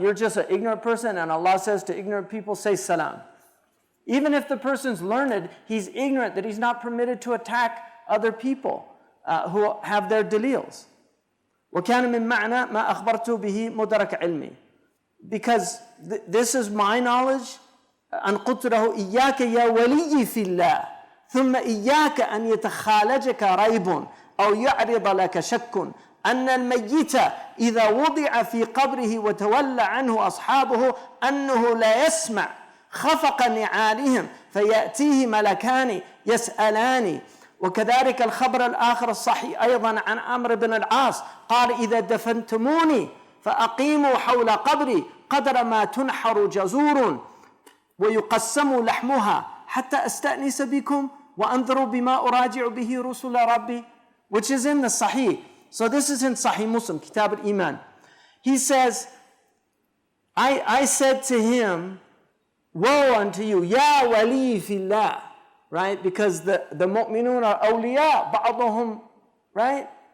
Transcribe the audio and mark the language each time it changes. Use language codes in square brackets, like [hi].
[en] You're just an ignorant person, and Allah says to ignorant people, say salam. Even if the person's learned, he's ignorant that he's not permitted to attack other people who have their dalils. [ar] وَكَانَ مِن مَعْنَا مَا أَخْبَرْتُ بِهِ مُدْرَكَ عِلْمِي. [en] Because this is my knowledge. [ar] أَنْ قُلْتُ لَهُ إِيَّاكَ يَا وَلِيِّ فِي اللَّهِ ثُمَّ إِيَّاكَ أَنْ يَتَخَالَجَكَ رَيْبٌ أَوْ يَعْرِضَ لَكَ شَكٌّ أن الميت إذا وضع في قبره وتولى عنه أصحابه أنه لا يسمع خفق نعالهم فيأتيه ملكان يسألان. وكذلك الخبر الآخر الصحيح أيضا عن عمرو بن العاص قال إذا دفنتموني فأقيموا حول قبري قدر ما تنحر جزور ويقسم لحمها حتى أستأنس بكم وأنظروا بما أراجع به رسل ربي, [en] which is in the Sahih. So this is in Sahih Muslim, Kitab al-Iman. He says, I said to him, woe unto you, [ar] Ya wali fillah, [en] right? Because the mu'minun are awliya, ba'dahum, right?